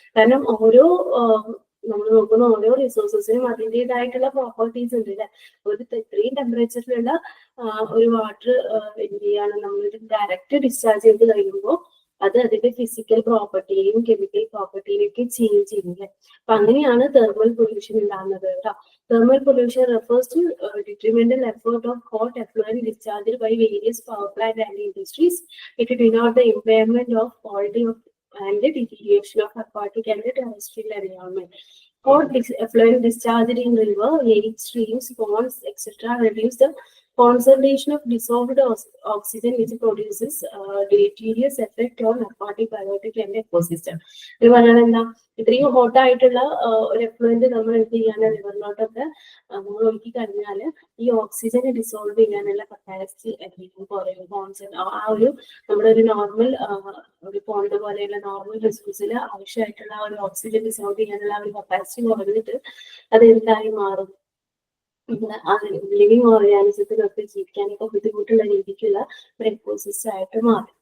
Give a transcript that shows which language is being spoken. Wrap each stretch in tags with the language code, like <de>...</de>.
<ml>കാരണം ഓരോ നമ്മൾ നോക്കുന്ന ഓരോ റിസോഴ്സസിനും അതിൻ്റെതായിട്ടുള്ള പ്രോപ്പർട്ടീസ് ഉണ്ട് അല്ലെ. ഒരു ഇത്രയും ടെമ്പറേച്ചറിലുള്ള ഒരു വാട്ടർ എന്ത് ചെയ്യാണ്, നമ്മൾ ഡയറക്റ്റ് ഡിസ്ചാർജ് ചെയ്ത് കഴിയുമ്പോൾ അത് അതിന്റെ ഫിസിക്കൽ പ്രോപ്പർട്ടിയെയും കെമിക്കൽ പ്രോപ്പർട്ടിയെയും ഒക്കെ ചേഞ്ച് ചെയ്യും അല്ലെ. അപ്പൊ അങ്ങനെയാണ് തെർമൽ പൊല്യൂഷൻ ഉണ്ടാകുന്നത് കേട്ടോ.</ml> <en>Thermal pollution refers to detrimental effort of hot effluent discharged by various power plant and industries. It denotes the impairment of quality of and the deterioration of aquatic and terrestrial environment. Hot effluent discharged in river, lake, streams, ponds, etc. reduce the concentration of dissolved oxygen which produces deleterious effect on aquatic, biotic and ecosystem.</en> <ml>ഇത് പറഞ്ഞാൽ എന്താ, ഇത്രയും hot ആയിട്ടുള്ള ഒരു effluent നമ്മൾ എന്ത് ചെയ്യാണ്, റിവറിലോട്ടൊക്കെ നമ്മൾ ഒഴുക്കി കഴിഞ്ഞാൽ ഈ ഓക്സിജനെ ഡിസോൾവ് ചെയ്യാനുള്ള കപ്പാസിറ്റി എന്തെങ്കിലും കുറയും. പോൺസ് ആ ഒരു നമ്മുടെ ഒരു നോർമൽ ഒരു പോണ്ട് പോലെയുള്ള നോർമൽ റിസോഴ്സിൽ ആവശ്യമായിട്ടുള്ള ആ ഒരു ഓക്സിജൻ ഡിസോൾവ് ചെയ്യാനുള്ള ആ ഒരു കപ്പാസിറ്റി കുറഞ്ഞിട്ട് അത് എന്തായി മാറും, ലിവിങ് ഓർഗാനിസത്തിനൊക്കെ ജീവിക്കാനൊക്കെ ബുദ്ധിമുട്ടുള്ള രീതിക്കുള്ള ഒരു എക്കോസിസ്റ്റം ആയിട്ട് മാറും.</ml>